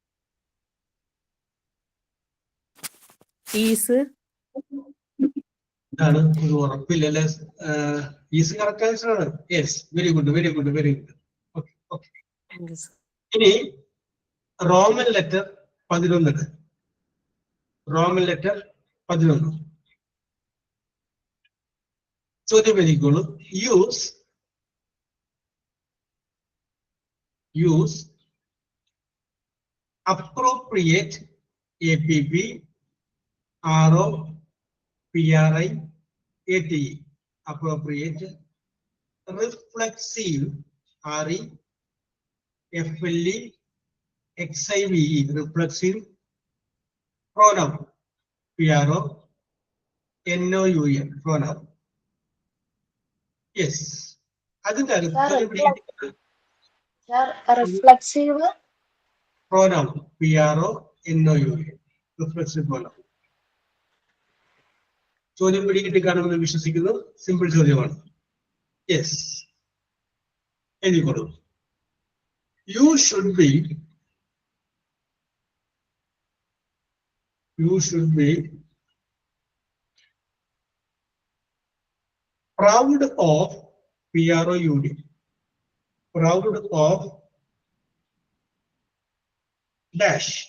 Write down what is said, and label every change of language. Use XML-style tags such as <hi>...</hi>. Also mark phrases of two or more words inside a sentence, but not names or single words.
<en>ഈസ്.</en> <ml>എന്താണ് ഒരു ഉറപ്പില്ലല്ലേ?</ml> <en>is correct answer</en> <ml>ആണ്.</ml> <en>Yes, very good, very good, very good. Okay okay. ഇനി Roman letter 11. Roman letter 11.</en> <ml>ചോദ്യം എഴുതിക്കോളൂ.</ml> <en>യൂസ് appropriate APP ROPRIATE appropriate, reflexive REFLEXIVE reflexive, pronoun PRONOUN pronoun. Yes,</en> <ml>അതിന്റെ</ml> <en>റിഫ്ലെക്സീവ് pronoun PRONOUN reflexive pronoun.</en> <ml>ചോദ്യം പിടികിട്ടി കാണുമെന്ന് വിശ്വസിക്കുന്നു. സിമ്പിൾ ചോദ്യമാണ്. യെസ്, എഴുതിക്കോളൂ.</ml> <en>You should be proud of PROUD, proud of dash.</en>